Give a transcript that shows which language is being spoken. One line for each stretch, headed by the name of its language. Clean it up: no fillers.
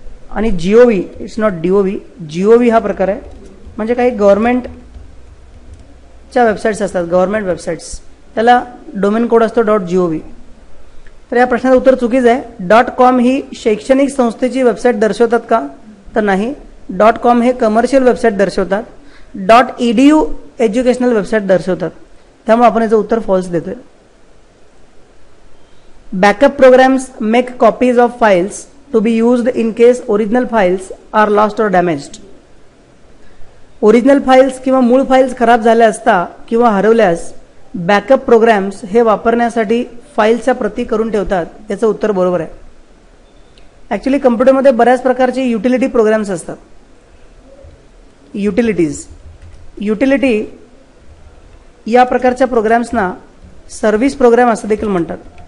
Marathi: आणि GOV, it's not DOV, GOV हा प्रकार आहे. म्हणजे काही गव्हर्नमेंटच्या वेबसाईट्स असतात, गव्हर्नमेंट वेबसाईट्स, त्याला डोमेन कोड असतो .gov. तर या प्रश्नाचं उत्तर चुकीचं आहे. .com ही शैक्षणिक संस्थेची वेबसाईट दर्शवतात का? तर नाही. .com हे कमर्शियल वेबसाईट दर्शवतात. .edu एज्युकेशनल वेबसाईट दर्शवतात. त्यामुळे आपण याचं उत्तर फॉल्स देतोय.
English: Backup programs make copies of files to be used in case original files are lost or damaged.
Marathi: ओरिजिनल फाइल्स किंवा मूळ फाइल्स खराब झाल्या असता किंवा हरवल्यास बॅकअप प्रोग्राम्स हे वापरण्यासाठी फाईलच्या प्रती करून ठेवतात. याचं उत्तर बरोबर आहे. ॲक्च्युली कम्प्युटरमध्ये बऱ्याच प्रकारचे युटिलिटी प्रोग्राम्स असतात. युटिलिटी या प्रकारच्या प्रोग्राम्सना सर्व्हिस प्रोग्राम असं देखील म्हणतात.